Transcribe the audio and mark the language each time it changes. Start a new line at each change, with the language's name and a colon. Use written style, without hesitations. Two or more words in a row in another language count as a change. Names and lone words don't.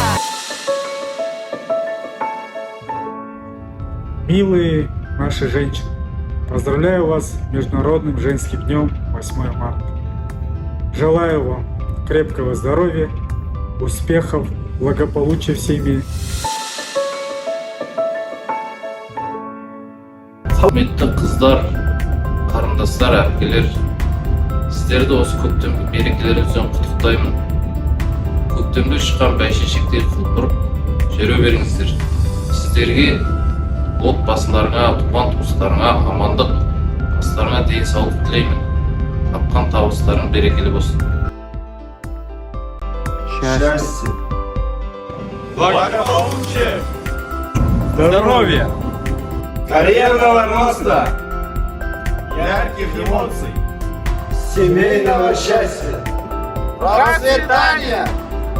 Russian: Милые наши женщины, поздравляю вас с Международным женским днем 8 марта. Желаю вам крепкого здоровья, успехов, благополучия в семье.
Kazakh: Құрметті қыздар, қарындастар, әпкелер, сіздерді осы көптен мерекелеріңізбен құттықтаймын. көктемде шыққан бәйшешектей құлпырып жүре беріңіздер. Сіздерге, отбасыларыңа, туған туыстарыңа амандық, бастарыңа денсаулық тілеймін. Тапқан табыстарың берекелі болсын.
Russian: Счастье. Благополучие. Здоровья. Карьерного роста. Ярких эмоций. Семейного счастья. Процветания.